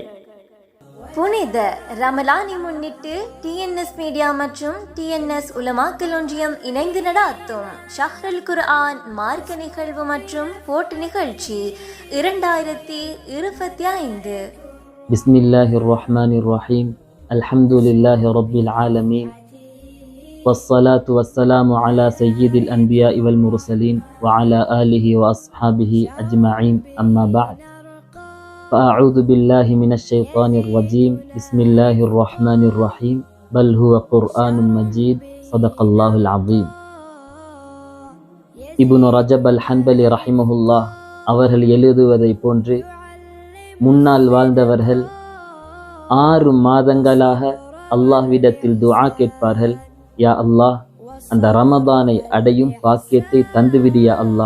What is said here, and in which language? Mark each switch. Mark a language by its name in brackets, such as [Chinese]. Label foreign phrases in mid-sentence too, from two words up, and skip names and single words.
[Tamil] புனித ரமலானை முன்னிட்டு டிஎன்எஸ் மீடியா மற்றும் டிஎன்எஸ் உலமாக்கல் ஒன்றியம் இணைந்து நடாத்தும் ஷஹ்ருல் குர்ஆன் மார்க்க நிகழ்வு மற்றும் போட்டி நிகழ்ச்சி 2025. [Arabic] بسم الله الرحمن الرحيم. الحمد لله رب العالمين. والصلاة والسلام على سيد الأنبياء والمرسلين وعلى آله وأصحابه أجمعين أما بعد فأعوذ بالله من الشيطان الرجيم. بسم الله الرحمن الرحيم. بل هو قرآن مجيد. صدق الله العظيم. [Tamil] இப்னு ரஜப் அல் ஹன்பலி ரஹிமஹுல்லாஹ் அவர்கள் எழுதுவதை போன்று முன்னால் வாழ்ந்தவர்கள் 6 மாதங்களாக அல்லாஹ்விடத்தில் துஆ கேட்பார்கள். [Arabic] يا الله, [Tamil] அந்த ரமதானை அடையும் பாக்கியத்தை தந்துவிடியா அல்லாஹ்.